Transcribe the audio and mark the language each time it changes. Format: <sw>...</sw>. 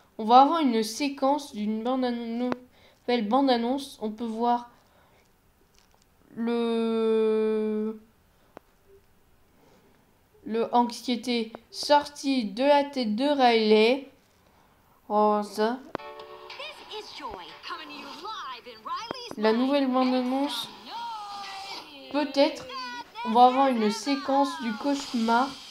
<fr>On va avoir une séquence d'une nouvelle bande-annonce. On peut voir le anxiété sorti de la tête de Riley. Oh, ça.</fr> <en>This is Joy, coming to you live in Riley's</en> <fr>La</fr> <en>mind.</en> <fr>nouvelle bande-annonce. Peut-être, on va avoir une séquence du cauchemar.</fr>